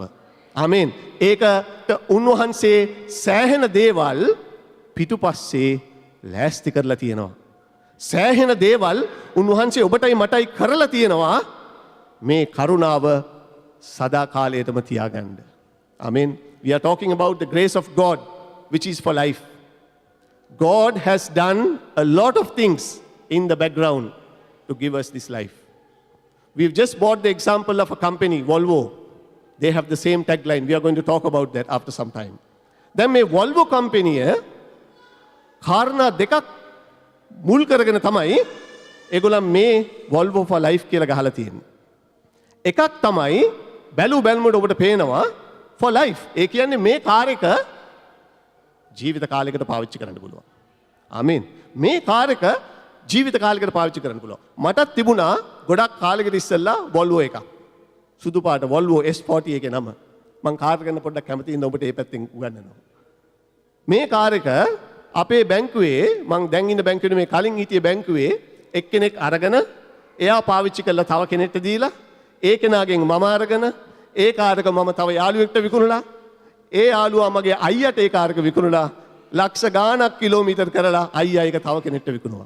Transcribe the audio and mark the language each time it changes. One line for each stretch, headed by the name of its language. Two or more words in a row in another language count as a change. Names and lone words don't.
Sinhala: ආමෙන්. ඒකට උන්වහන්සේ සෑහෙන දේවල් පිටුපස්සේ ලෑස්ති කරලා තියෙනවා. සෑහෙන දේවල් උන්වහන්සේ ඔබටයි මටයි කරලා තියෙනවා මේ කරුණාව සදාකාලයටම තියාගන්න.
English: Amen. We are talking about the grace of God which is for life. God has done a lot of things in the background to give us this life. We've just bought the example of a company, Volvo. They have the same tagline. We are going to talk about that after some time.
Sinhala: Then මේ Volvo company කාරණා දෙකක් මුල් කරගෙන තමයි ඒගොල්ලන් මේ Volvo
English: for life
Sinhala: කියලා ගහලා තියෙන්නේ. එකක් තමයි බැලු බැලමුට ඔබට පේනවා
English: for life.
Sinhala: ඒ කියන්නේ මේ කාර් එක ජීවිත කාලයකට පාවිච්චි කරන්න පුළුවන්. ආමීන්. මේ කාර් එක ජීවිත කාලයකට පාවිච්චි කරන්න පුළුවන්. මටත් තිබුණා ගොඩක් කාලයකට ඉස්සෙල්ලා Volvo එකක්. සුදු පාට Volvo S40 එකේ නම. මං කාර් ගන්න පොඩ්ඩක් කැමතියි ඉන්න ඔබට මේ පැත්තෙන් උගන්වනවා. මේ කාර් එක අපේ බැංකුවේ මං දැන් ඉන්න බැංකුවේ මේ කලින් හිටිය බැංකුවේ එක්කෙනෙක් අරගෙන එයා පාවිච්චි කරලා තව කෙනෙක්ට දීලා ඒ කෙනාගෙන් මම අරගෙන ඒ කාර් එක මම තව යාළුවෙක්ට විකුණලා ඒ යාළුවා මගේ අයියට ඒ කාර් එක විකුණලා ලක්ෂ ගාණක් කිලෝමීටර් කරලා අයියා ඒක තව කෙනෙක්ට විකුණුවා.